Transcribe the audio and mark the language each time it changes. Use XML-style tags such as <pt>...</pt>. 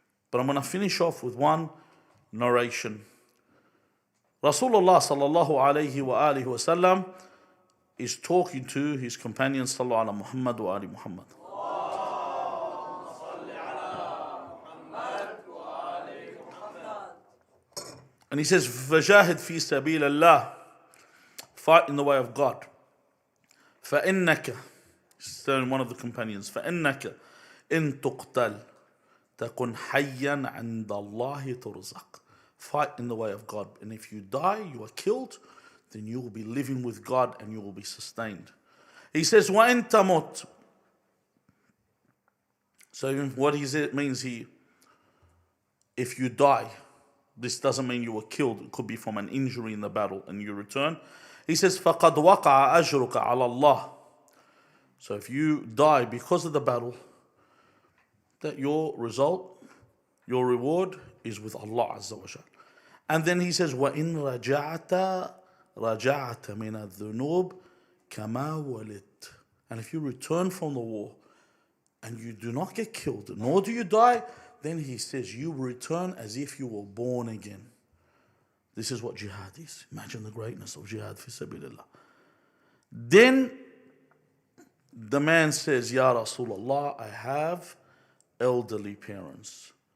<en>But I'm going to finish off with one narration. Rasulullah sallallahu alayhi wa alihi wa sallam is talking to his companions, sallallahu ala Muhammad wa ali Muhammad. And he says,</en> <ar>فَجَاهِدْ فِي سَبِيلَ اللَّهِ,</ar> <en>fight in the way of God.</en> <ar>فَإِنَّكَ,</ar> <en>he's telling one of the companions,</en> <ar>فَإِنَّكَ إِن تُقْتَلْ تَكُنْ حَيًّا عِنْدَ اللَّهِ تُرْزَقْ.</ar> <en>Fight in the way of God. And if you die, you are killed, then you will be living with God and you will be sustained. He says,</en> <ar>وَإِن تَمُتْ.</ar> <en>So what it means here, if you die, this doesn't mean you were killed. It could be from an injury in the battle and you return. He says,</en> <ar>فَقَدْ وَقَعَ أَجْرُكَ عَلَى اللَّهِ.</ar> <en>So if you die because of the battle, that your result, your reward is with Allah Azza wa Jal. And then he says,</en> <ar>وَإِن رَجَعْتَ مِنَ الذُّنُوبِ كَمَا وَلِدْتَ.</ar> <en>And if you return from the war and you do not get killed, nor do you die, then he says, you return as if you were born again. This is what jihad is. Imagine the greatness of jihad fi sabilillah. Then the man says, Ya Rasulullah, I have elderly parents.</en>